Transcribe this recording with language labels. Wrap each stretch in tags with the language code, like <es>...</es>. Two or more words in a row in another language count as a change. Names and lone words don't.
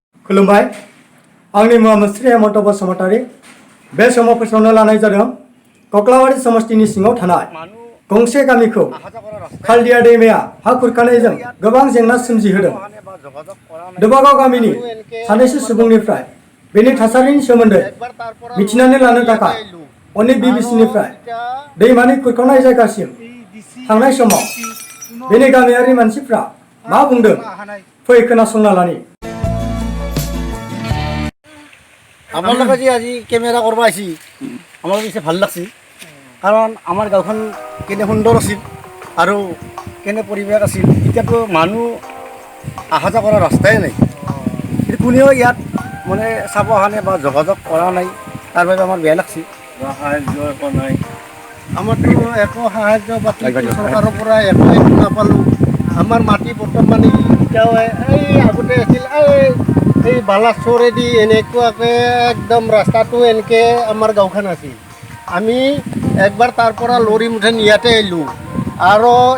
<brx>खुलुमबाय आंनि मुङा मुस्रि हेमन्त बसुमतारी बे समाव फोसावनो लानाय जादों कक्लाबारि समष्टिनि सिङाव थानाय गंसे गामिखौ खालदिया दैमाया हा खुरखानायजों गोबां जेंना सोमजिहोदों दुबागाव गामिनि सानैसो सुबुंनिफ्राय बेनि थासारिनि सोमोन्दै मिथिनानै लानो थाखाय अनेक बिबिसिनिफ्राय दैमानि खुरखानाय जायगासिम थांनाय समाव बेनि गामियारि मानसिफ्रा मा बुंदों फै खोनासंना लानि</brx> <as>আমার লোকে যে আজি কেমেৰা কৰিব আহিছি আমাৰ পিছে ভাল লাগছি কাৰণ আমাৰ গাঁওখন কেনে সুন্দৰ আছিল আৰু কেনে পৰিৱেশ আছিল এতিয়াতো মানুহ অহা যোৱা কৰা ৰাস্তাই নাই কোনেও ইয়াত মানে চাব অহা নাই বা যোগাযোগ কৰা নাই তাৰ বাবে আমাৰ বেয়া লাগছি সাহায্য একো নাই আমাৰতো একো সাহায্য বাকী চৰকাৰৰ পৰা একো নাপালোঁ আমাৰ মাটি বৰ্তমান এতিয়াও এই আগতে আছিল এই বালাচৰেদি এনেকুৱাকৈ একদম ৰাস্তাটো এনেকৈ আমাৰ গাঁওখন আছিল আমি একবাৰ তাৰ পৰা লৰি মুঠেন ইয়াতে আহিলোঁ আৰু</as>